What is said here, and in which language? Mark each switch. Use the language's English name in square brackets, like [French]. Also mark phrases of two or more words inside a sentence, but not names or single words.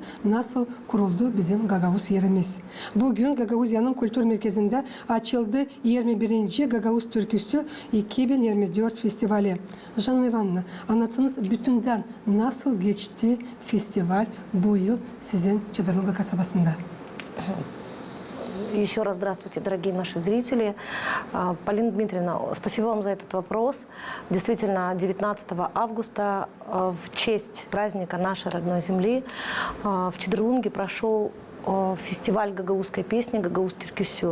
[Gagauz] Nasıl kuruldu bizim Gagauz yerimiz? Bugün Gagauzya'nın kültür merkezinde açıldı 21. Gagauz Türküsü 2024 festivali. Janna Ivanovna, anlatsanız bütünden nasıl geçti festival bu yıl sizin Çaдарлунга kasabasında? [Russian] Еще раз здравствуйте, дорогие наши зрители. Полина Дмитриевна, спасибо вам за этот вопрос. Действительно, 19 августа в честь праздника нашей родной земли в Чедерлунге прошел фестиваль гагаузской песни «Гагаус Türküsü».